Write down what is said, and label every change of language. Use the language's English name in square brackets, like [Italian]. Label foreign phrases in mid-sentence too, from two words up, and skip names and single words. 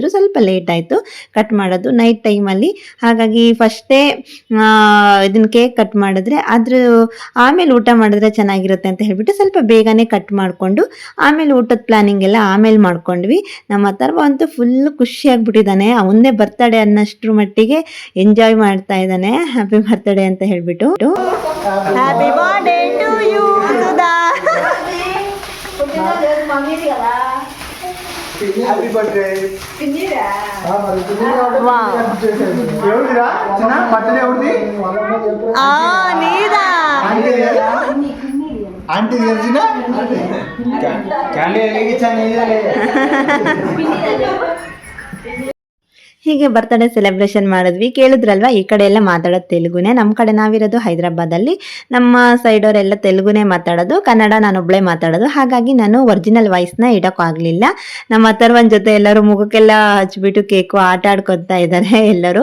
[Kannada] ಸ್ವಲ್ಪ ಲೇಟ್ ಆಯಿತು ಕಟ್ ಮಾಡೋದು [English] night time. [Kannada] ಹಾಗಾಗಿ ಫಸ್ಟೇ ಇದನ್ನು [English] cake cut [Kannada] ಮಾಡಿದ್ರೆ ಆಮೇಲೆ ಊಟ ಮಾಡಿದ್ರೆ ಚೆನ್ನಾಗಿರುತ್ತೆ ಅಂತ ಹೇಳ್ಬಿಟ್ಟು ಸ್ವಲ್ಪ ಬೇಗನೆ ಕಟ್ ಮಾಡಿಕೊಂಡು ಆಮೇಲೆ ಊಟದ ಪ್ಲಾನಿಂಗ್ ಎಲ್ಲ ಆಮೇಲೆ ಮಾಡ್ಕೊಂಡ್ವಿ. ನಮ್ಮ ಅಥರ್ವ ಅಂತೂ ಫುಲ್ ಖುಷಿಯಾಗ್ಬಿಟ್ಟಿದ್ದಾನೆ. ಅವನ್ನೇ ಬರ್ತಡೇ ಅನ್ನೋಷ್ಟ್ರ ಮಟ್ಟಿಗೆ ಎಂಜಾಯ್ ಮಾಡ್ತಾ ಇದ್ದಾನೆ. [English] happy birthday [Kannada] ಅಂತ ಹೇಳ್ಬಿಟ್ಟು. [English] happy birthday happy birthday [Telugu] ఎవరిదిరా చిన్న బర్త్డే ఎవరిది నీదా ఆంటీ తెలిసిన క్యాండీ వెలిగించాను [Kannada] ಹೀಗೆ [English] birthday celebration [Kannada] ಮಾಡಿದ್ವಿ. ಕೇಳಿದ್ರಲ್ವಾ, ಈ ಕಡೆ ಎಲ್ಲ ಮಾತಾಡೋದು ತೆಲುಗುನೇ. ನಮ್ಮ ಕಡೆ ನಾವಿರೋದು ಹೈದರಾಬಾದಲ್ಲಿ, ನಮ್ಮ ಸೈಡವರೆಲ್ಲ ತೆಲುಗುನೇ ಮಾತಾಡೋದು, ಕನ್ನಡ ನಾನೊಬ್ಬಳೇ ಮಾತಾಡೋದು. ಹಾಗಾಗಿ ನಾನು [English] original voice [Kannada] ಇಡೋಕ್ಕಾಗಲಿಲ್ಲ. ನಮ್ಮ ಅಥರ್ವನ್ ಜೊತೆ ಎಲ್ಲರೂ ಮುಖಕ್ಕೆಲ್ಲ ಹಚ್ಬಿಟ್ಟು ಕೇಕು ಆಟ ಆಡ್ಕೊತಾ ಇದ್ದಾರೆ ಎಲ್ಲರೂ.